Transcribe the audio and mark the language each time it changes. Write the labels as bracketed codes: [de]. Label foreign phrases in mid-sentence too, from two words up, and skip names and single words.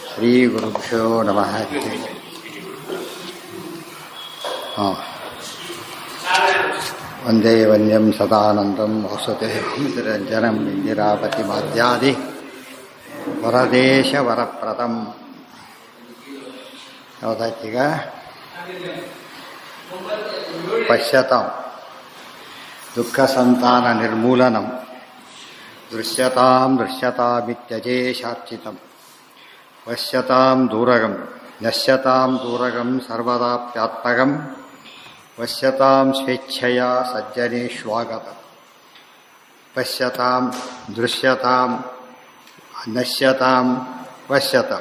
[sa] ಶ್ರೀ ಗುರುಭ್ಯೋ ನಮಃ. ವಂದೇ ವನ್ಯಂ ಸದಾನಂದಂ ವಸುದೇವ ನಿರಂಜನಂ ಇಂದಿರಾಪತಿಮಾದ್ಯಾದಿ ವರದೇಶ ವರಪ್ರದಂ. [kn] ಯಾವುದಾಯ್ತೀಗ? [sa] ಪಶ್ಯತಾಂ ದುಃಖ ಸಂತಾನ ನಿರ್ಮೂಲನಂ ದೃಶ್ಯತಾಂ ದೃಶ್ಯತಾಮಿತ್ಯಜೇಷಾರ್ಚಿತಂ ಪಶ್ಯತಾಂ ದೂರಗಂ ನಶ್ಯತಾಂ ದೂರಗಂ ಸರ್ವದಾಪ್ಯಾತ್ಮಗಂ ಪಶ್ಯತಾಂ ಸ್ವೇಚ್ಛಯಾ ಸಜ್ಜನೇಷ್ವಾಗತಂ ಪಶ್ಯತಾಂ ದೃಶ್ಯತಾಂ ನಶ್ಯತಾಂ ಪಶ್ಯತಾಂ.